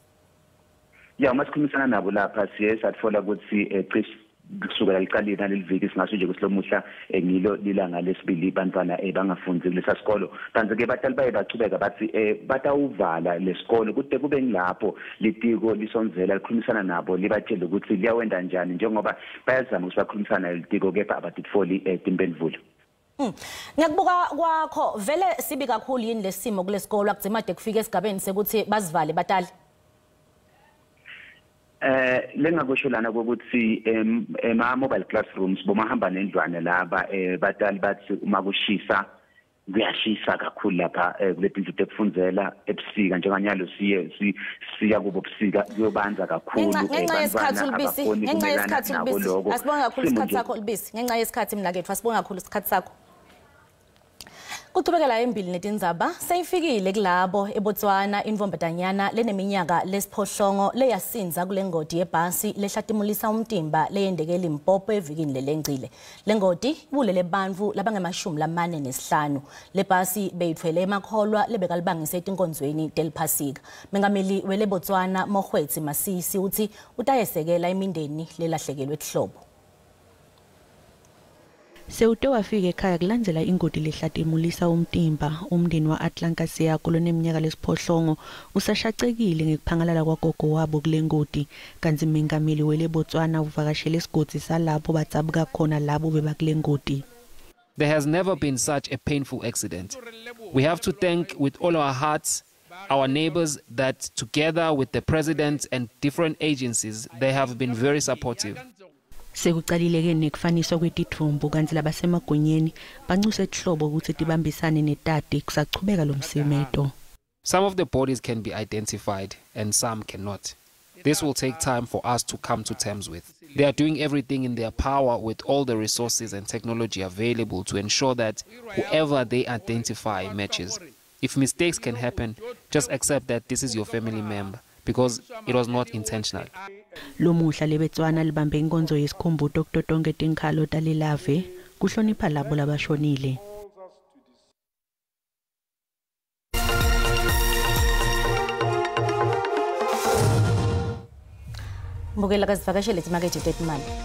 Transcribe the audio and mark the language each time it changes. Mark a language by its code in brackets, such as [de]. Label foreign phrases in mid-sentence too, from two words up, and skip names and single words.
[ss] ya masikhulumisana nabo lapha siye satfola ukuthi kusukela liqalile naliviki singaso nje kusilomuhla ngilo lilanga lesibili bantwana bangafundi kulesa sikolo kanti ke batali baye bachubeka bathi batawuvala lesikolo kude kube ngilapho litiko lisonzela likhulumisana nabo libatshela ukuthi liyawenda njani njengoba bayazama ukuthi bakhulumisana litiko kepha abatitfoli timpendulo Ngiyakubuka kwakho vele sibi kakhulu yini lesimo kulesikolo akudzimade kufika esigabeni sekuthi bazivale batali lengakusho lana ukuthi ema [en] mobile classrooms [ss] bomahamba nendlwane laba batali bathi uma kushisa kuyashisa kakhulu lapha kuletindlu tekufundela ebusika njenganyalo siya kubo busika kuyobanza kakhulu ngenxa yesikhathi Lubisi asibonga kakhulu isikhathi sakho Lubisi ngenxa yesikhathi mnakethu asibonga kakhulu isikhathi sakho Kuqhubekela embili netindzaba seyifikile kulabo eBotswana imvombatanyana leneminyaka lesiphohlongo leyasinza kulengodi yebhasi lehlatimulisa umtimba leyendekela Limpopo evikini lelengcile lengodi ibulele bantfu labangama45 lebhasi beyithwele emakholwa lebekalibangise etinkonzweni delphasika mengameli wele Botswana Mohwetsi Masisi uthi utayesekela imindeni lelahlekelwe ehlobo Sewuto wafika ekhaya kulandzela ingodi lehlatimulisa umtimba umndeni wa Atlankasiya koloneminyaka lesiphohlongo usashacekile ngekuphangalala kwagogo wabo kulengodi kanti mengameli wele Botswana uvakashele isigodi salapho batsabuka khona labo bebakulengodi [en] There has never been such a painful accident. We have to thank with all our hearts our neighbors that together with the president and different agencies they have been very supportive. [ss] Sekuqalileke nekufaniswa kwetithumbu kanti labasemagonyeni bancuse ihlobo ukuthi tibambisane netati kusachubeka lomsemeto. [en] Some of the bodies can be identified and some cannot. This will take time for us to come to terms with. They are doing everything in their power with all the resources and technology available to ensure that whoever they identify matches. If mistakes can happen, just accept that this is your family member because it was not intentional. [ss] Lomuhla leBotswana libambe inkonzo yesikhumbuzo kutotonke tinkhalo talilave kuhlonipha labo labashonile. Mbukela kazivakashele timakethe tetimali.